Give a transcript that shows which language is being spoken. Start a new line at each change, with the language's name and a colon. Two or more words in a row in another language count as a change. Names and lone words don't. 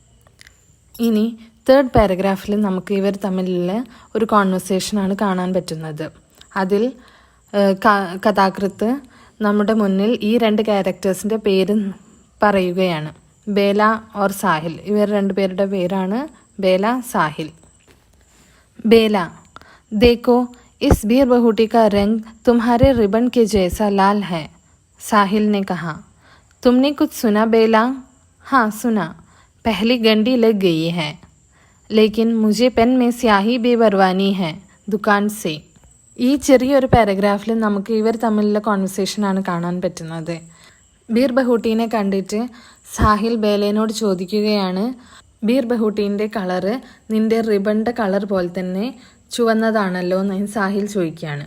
Malayalam: ഇനി 3rd പാരഗ്രാഫിൽ നമുക്ക് ഇവർ തമ്മിലുള്ള ഒരു കോൺവെർസേഷനാണ് കാണാൻ പറ്റുന്നത്. അതിൽ കഥാകൃത്ത് നമ്മുടെ മുന്നിൽ ഈ 2 ക്യാരക്ടേഴ്സിൻ്റെ പേര് പറയുകയാണ്. ബേല ഓർ സാഹിൽ. ഇവർ രണ്ടുപേരുടെ പേരാണ് ബേല, സാഹിൽ. ബേല,
Hindi: देखो इस बीरबहुटी का रंग तुम्हारे रिबन के जैसा लाल है, साहिल ने कहा. तुमने कुछ सुना बेला? हाँ सुना, पहली गंडी लग गई है, लेकिन मुझे पेन में स्याही भी भरवानी है दुकान से.
Malayalam: ഈ ചെറിയൊരു പാരഗ്രാഫിൽ നമുക്ക് ഇവർ തമ്മിലുള്ള കോൺവെർസേഷനാണ് കാണാൻ പറ്റുന്നത്. ബീർബഹുട്ടീനെ കണ്ടിട്ട് സാഹിൽ ബേലേനോട് ചോദിക്കുകയാണ്, ബീർബഹുട്ടീൻ്റെ കളറ് നിൻ്റെ റിബണിൻ്റെ കളർ പോലെ തന്നെ ചുവന്നതാണല്ലോ എന്ന് സാഹിൽ ചോദിക്കുകയാണ്.